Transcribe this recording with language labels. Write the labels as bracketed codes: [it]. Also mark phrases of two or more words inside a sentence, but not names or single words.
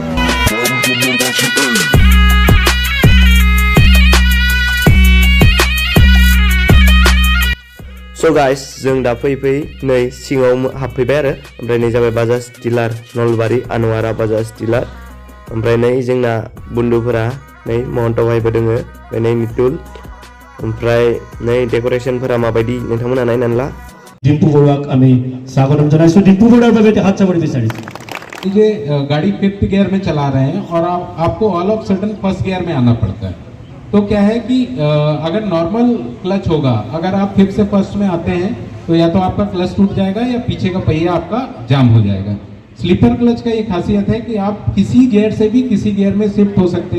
[en] So guys, [brx] जों दा फैयै नै सिङाव हाबफैबाय आरो ओमफ्राय नै जाबाय बाजाज डिलार नलबारि आनवारा बाजाज डिलार ओमफ्राय नै जोंना बन्धुफोरा नै महन्त भाइबो दोङो ओमफ्राय नै मितुल ओमफ्राय नै डेक'रेशनफोरा माबायदि नोंथांमोना नायनानै ला [as] ডিম্পু বৰুৱাক আমি স্বাগতম জনাইছো ডিম্পু বৰুৱাৰ বাবে হাত চাপৰি বিচাৰিছো [hi] ये गाड़ी 5th गियर में चला रहे हैं और आपको [en] all of sudden first gear [hi] में आना पड़ता है तो क्या है कि अगर [en] normal clutch [hi] होगा अगर आप 5th से फर्स्ट में आते हैं तो या तो आपका क्लच टूट जाएगा या पीछे का पहिया आपका जाम हो जाएगा [en] slipper clutch [hi] का ये खासियत है कि आप किसी गियर से भी किसी गियर में शिफ्ट हो सकते